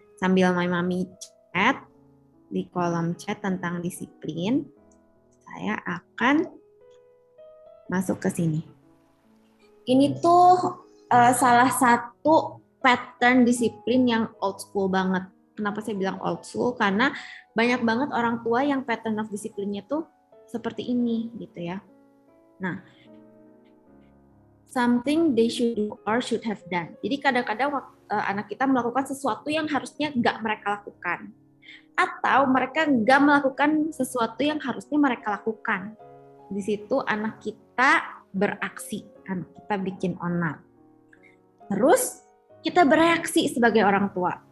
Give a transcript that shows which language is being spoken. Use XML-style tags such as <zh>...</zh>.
<id>Sambil mami chat di kolom chat tentang disiplin, saya akan masuk ke sini. Ini tuh salah satu pattern disiplin yang old school banget. Kenapa saya bilang old school? Karena banyak banget orang tua yang pattern of disiplinnya tuh seperti ini gitu ya.</id> <en>Nah, something they should do or should have done.</en> <id>Jadi kadang-kadang anak kita melakukan sesuatu yang harusnya nggak mereka lakukan. Atau mereka nggak melakukan sesuatu yang harusnya mereka lakukan. Di situ anak kita beraksi, anak kita bikin onar. Terus kita bereaksi sebagai orang tua.</id>